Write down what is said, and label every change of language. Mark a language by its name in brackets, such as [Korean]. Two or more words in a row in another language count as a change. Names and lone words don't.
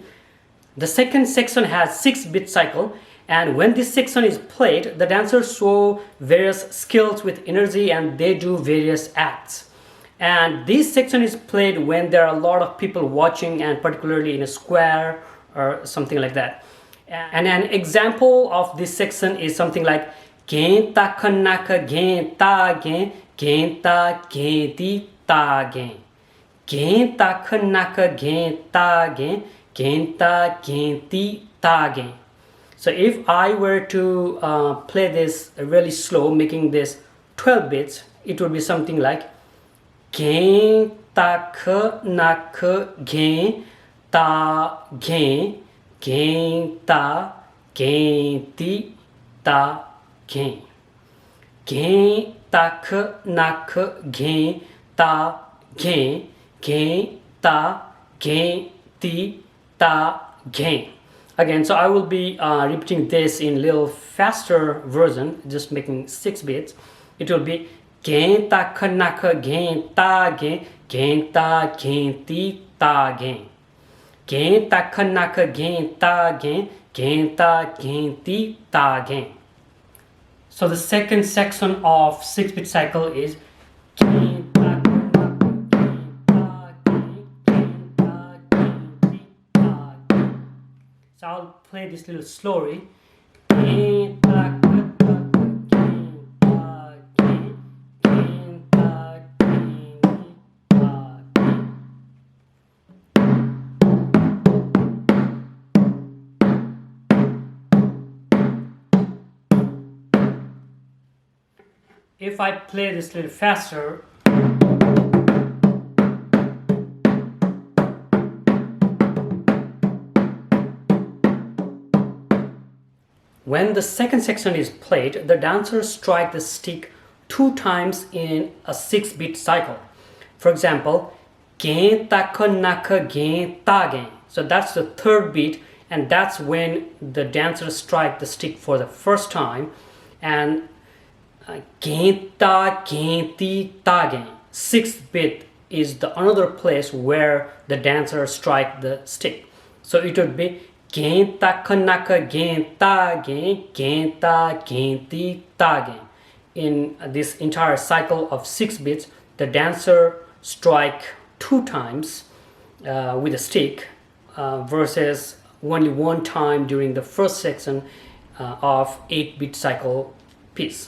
[English] The second section has 6-beat cycle, and when this section is played, the dancers show various skills with energy and they do various acts. And this section is played when there are a lot of people watching, and particularly in a square or something like that. And an example of this section is something like Genta kanaka genta gen genta genti ta gen. Genta kanaka genta gen genta genti ta gen. So if I were to play this really slow, making this 12 beats, it would be something like gen ta k na k gen ta gen gen ta gen ti ta gen gen ta k na k gen ta gen gen ta gen ti ta gen. Again, so I will be repeating this in little faster version, just making 6 beats. It will be gen ta k na k gen ta gen gen ta gen ti ta gen. Gen ta kha na kha gen ta gen ti ta gen. So the second section of 6-beat cycle is gen ta kha na kha gen ta gen ti ta gen. So I'll play this little slowly. Gen ta kha gen ta gen ta gen ta gen. If I play this a little faster, when the second section is played, the dancers strike the stick 2 times in a 6-beat cycle. For example, gen ta kha na kha gen ta gen. So that's the third beat, and that's when the dancers strike the stick for the first time. And gen ta gen ti ta gen. 6th beat is the another place where the dancer strike the stick. So it would be gen ta kha na kha gen ta gen ti ta gen. In this entire cycle of 6 beats, the dancer strike 2 times with a stick versus only 1 time during the first section of 8-beat cycle piece.